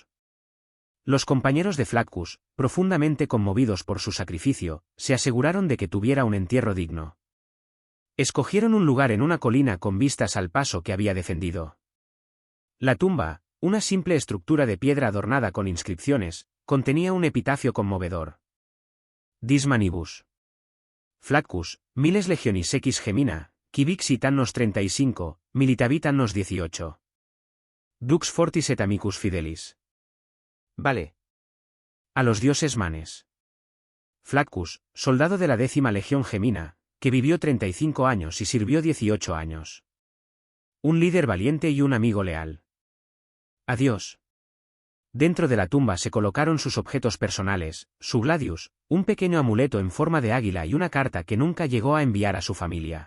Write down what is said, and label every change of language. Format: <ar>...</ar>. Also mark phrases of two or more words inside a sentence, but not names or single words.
<es>Los compañeros de Flaccus, profundamente conmovidos por su sacrificio, se aseguraron de que tuviera un entierro digno. Escogieron un lugar en una colina con vistas al paso que había defendido. La tumba, una simple estructura de piedra adornada con inscripciones, contenía un epitafio conmovedor.</es> <la>Dis manibus. Flaccus, miles legionis ex gemina, quivixit annos 35, militavit annos 18. Dux fortis et amicus fidelis.</la> <es>Vale. A los dioses manes. Flaccus, soldado de la 10ª Legión Gemina, que vivió 35 años y sirvió 18 años. Un líder valiente y un amigo leal. Adiós. Dentro de la tumba se colocaron sus objetos personales, su gladius, un pequeño amuleto en forma de águila y una carta que nunca llegó a enviar a su familia.</es>